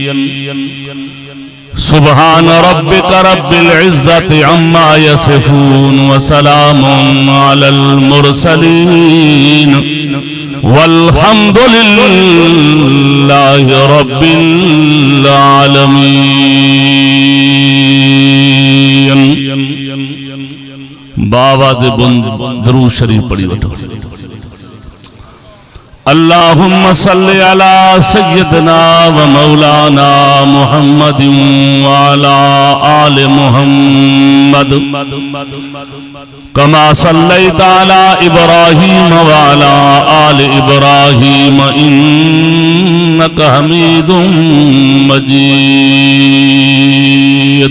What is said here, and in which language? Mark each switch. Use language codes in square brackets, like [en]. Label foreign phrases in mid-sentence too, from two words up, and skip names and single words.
[ar] سبحان ربك رب العزة عما يصفون وسلام على المرسلين والحمد لله رب العالمين. [sd] बावाज़ बुलंद दुरूद शरीफ पढ़ी वठो। [ar] اللهم صل على سيدنا ومولانا محمد وعلى آل محمد كما صليت على إبراهيم وعلى آل إبراهيم إنك حميد مجيد.